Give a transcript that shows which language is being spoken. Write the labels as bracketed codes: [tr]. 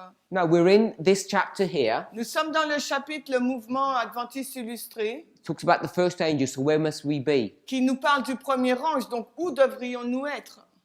[en] No, we're in this chapter here. [fr] Nous sommes dans le chapitre, le mouvement adventiste illustré, [en] It talks about the first angel, so where must we be? [fr] qui nous parle du premier ange. Donc, où devrions-nous être?